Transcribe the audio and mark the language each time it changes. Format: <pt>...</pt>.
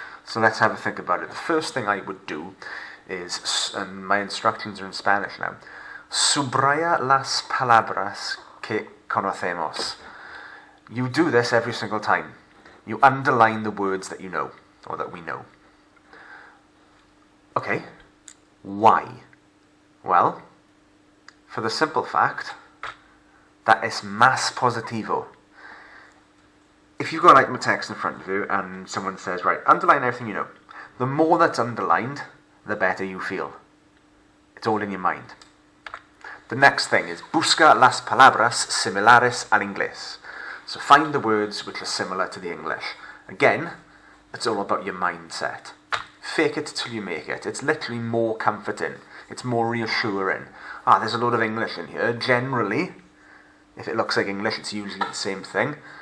<en>So let's have a think about it. The first thing I would do is, and my instructions are in Spanish now,</en> <es>subraya las palabras que conocemos.</es> <en>You do this every single time. You underline the words that you know, or that we know. Okay. Why? Well, for the simple fact that</en> <es>es más positivo.</es> <en>If you've got an item of text in front of you and someone says, right, underline everything you know, the more that's underlined, the better you feel. It's all in your mind. The next thing is</en> <es>busca las palabras similares al inglés.</es> <en>So find the words which are similar to the English. Again, it's all about your mindset. Fake it till you make it. It's literally more comforting. It's more reassuring. There's a lot of English in here. Generally, if it looks like English, it's usually the same thing.</en>